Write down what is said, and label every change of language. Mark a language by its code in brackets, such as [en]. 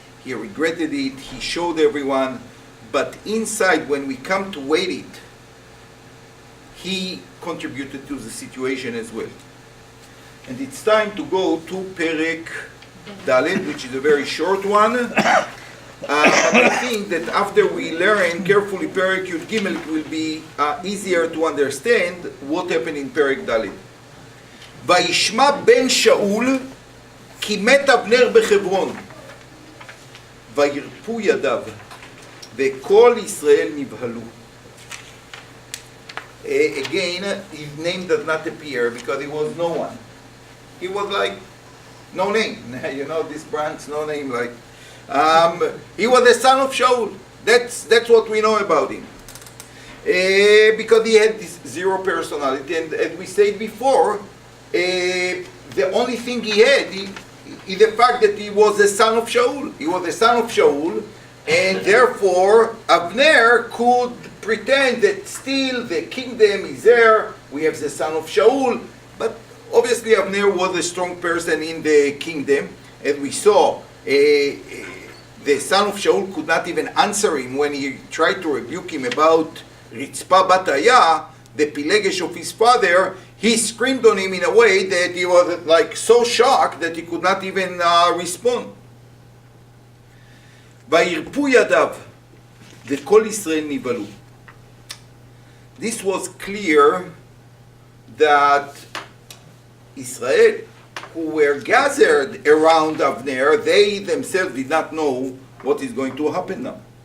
[en] He regretted it, he showed everyone, but inside, when we come to weigh it, he contributed to the situation as well. And it's time to go to Perek Dalet, which is a very short one. I think that after we learn carefully Perek Yud Gimel, it will be easier to understand what happened in Perek Dalet. [he] וישמע בן שאול כי מת אבנר בחברון וירפו ידיו וכל ישראל נבהלו. [en] Again, his name does not appear because he was no one. He was like no name. This Bronx, no name. He was the son of Shaul, That's what we know about him. Because he had this zero personality, and as we said before, the only thing he had is the fact that he was the son of Shaul. He was the son of Shaul, and therefore Avner could pretend that still the kingdom is there. We have the son of Shaul, but obviously Avner was a strong person in the kingdom, as we saw. The son of Shaul could not even answer him when he tried to rebuke him about Ritzpah bat Ayah, the Pilegesh of his father. He screamed on him in a way that he was like so shocked that he could not even respond. [he] וירפו ידיו, וכל ישראל נבהלו. [en] This was clear that Israel, who were gathered around Avner, they themselves did not know what is going to happen now.